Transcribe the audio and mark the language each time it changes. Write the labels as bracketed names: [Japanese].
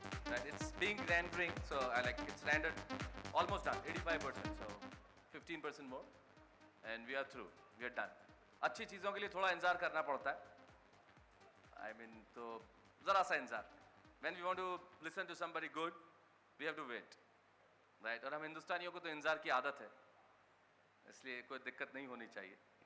[English] Right, it's being rendering, so it's rendered almost done, 85%. So 15% more, and we are through. We are done. [Hindi] अच्छी चीज़ों के लिए थोड़ा इंतजार करना पड़ता है. [English] I mean, [Hindi] तो ज़रा सा इंतजार. [English] When we want to listen to somebody good, we have to wait. Right? [Hindi] और हम हिंदुस्तानियों को तो इंतजार की आदत है. इसलिए कोई दिक्कत नहीं होनी चाहिए.